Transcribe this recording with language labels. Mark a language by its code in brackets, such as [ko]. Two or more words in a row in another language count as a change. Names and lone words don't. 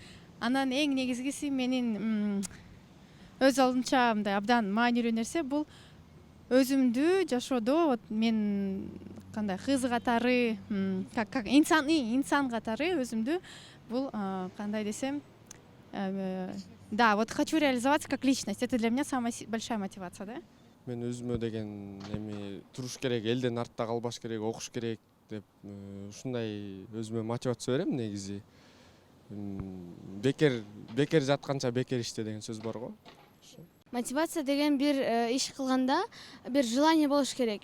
[ky] Анан эң негизгиси менин өз алдынча мындай абдан маанилүү нерсе бул өзүмдү жашоодо мен кандай кыз катары, как инсан катары өзүмдү бул кандай десем, да, [ru] вот хочу реализоваться как личность. Это для меня самая большая мотивация, да? [ky] Мен өзүмө деген эми туруш керек, элден артта калбаш керек, окуш керек деп ушундай өзүмө мотивация берем негизи. Бекер жатканча бекер иште деген сөз бар го. Мотивация деген бир иш кылганда бир желание болуш керек.